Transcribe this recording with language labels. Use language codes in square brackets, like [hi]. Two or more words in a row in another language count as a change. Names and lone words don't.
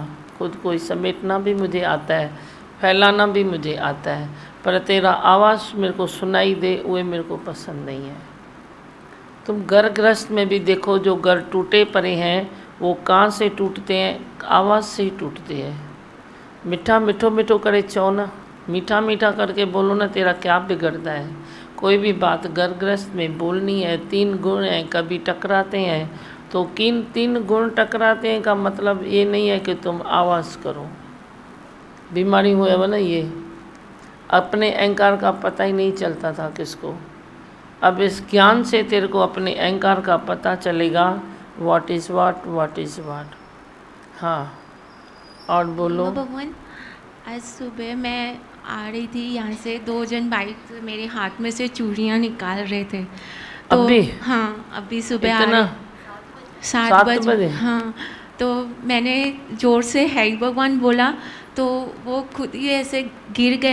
[hi] खुद को ही समेटना भी मुझे आता है, फैलाना भी मुझे आता है, पर तेरा आवाज़ मेरे को सुनाई दे वो मेरे को पसंद नहीं है। तुम घर गृहस्थ में भी देखो, जो घर टूटे पड़े हैं वो कहाँ से टूटते हैं? आवाज़ से ही टूटते हैं। मीठा [sd] मिठो मिठो करे चो ना, [hi] मीठा मीठा करके बोलो ना, तेरा क्या बिगड़ता है? कोई भी बात घर गृहस्थ में बोलनी है। 3 गुण हैं, कभी टकराते हैं तो किन 3 गुण टकराते हैं का मतलब ये नहीं है कि तुम आवाज़ करो। बीमारी हुआ है ना ये, अपने अहंकार का पता ही नहीं चलता था किसको। अब इस ज्ञान से तेरे को अपने अहंकार का पता चलेगा, [en] What is what, what is what. [hi] हाँ, और बोलो। भगवान, आज सुबह मैं आ रही थी यहाँ से, 2 जन बाइक से मेरे हाथ में से चूड़ियाँ निकाल रहे थे। तो अभी? हाँ, अभी सुबह आ इतना? रहे 7 7 बजे। बजे? हाँ, तो मैंने ज़ोर से है भगवान बोला, तो वो खुद ही ऐसे गिर गए।